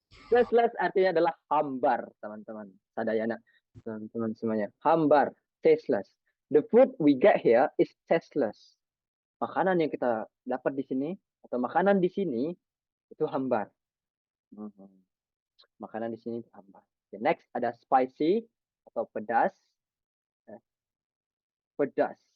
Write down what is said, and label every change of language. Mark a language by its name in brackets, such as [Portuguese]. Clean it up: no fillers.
[Indonesian] Tasteless artinya adalah hambar, teman-teman. Sadayana, teman-teman semuanya. Hambar, tasteless. [English] The food we get here is tasteless. [Indonesian] Makanan yang kita dapat di sini atau makanan di sini itu hambar. Makanan di sini itu hambar. Okay, next ada spicy atau pedas. Pedas.